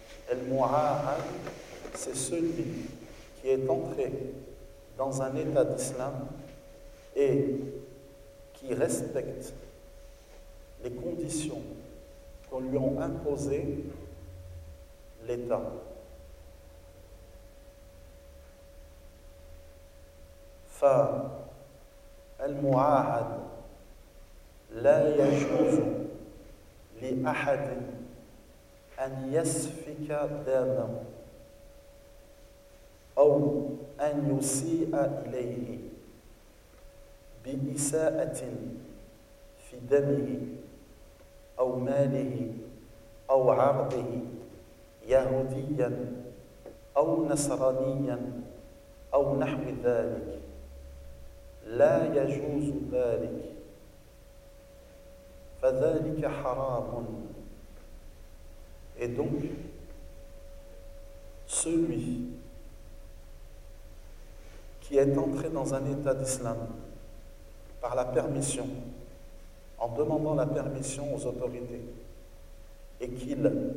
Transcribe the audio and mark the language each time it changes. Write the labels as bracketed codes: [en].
[fr] El-Mu'ahad, c'est celui qui est entré dans un état d'islam et qui respecte les conditions qu'on lui a imposées l'État. [ar] Fa al-mu'ahad la yajuzu li ahadin an yasfika damahu أو أن يسيء إليه بإساءة في دمه أو ماله أو عرضه يهوديا أو نصرانيا أو نحو ذلك لا يجوز ذلك فذلك حرام. [fr] Et donc celui qui est entré dans un état d'islam par la permission, en demandant la permission aux autorités, et qu'il